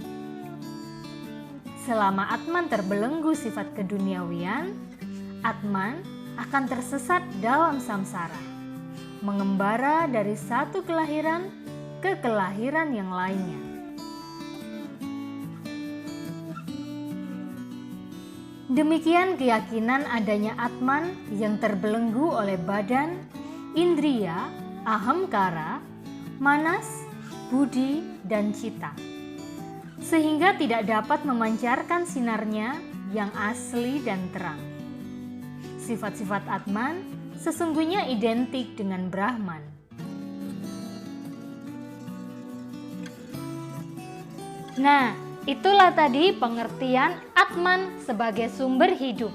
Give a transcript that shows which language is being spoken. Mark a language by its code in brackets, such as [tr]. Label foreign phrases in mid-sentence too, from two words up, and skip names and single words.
[id] Selama Atman terbelenggu sifat keduniawian, Atman akan tersesat dalam samsara, mengembara dari satu kelahiran ke kelahiran yang lainnya. Demikian keyakinan adanya Atman yang terbelenggu oleh badan, indriya, ahamkara, manas, budi, dan cita, sehingga tidak dapat memancarkan sinarnya yang asli dan terang. Sifat-sifat Atman sesungguhnya identik dengan Brahman. Nah, itulah tadi pengertian Atman sebagai sumber hidup.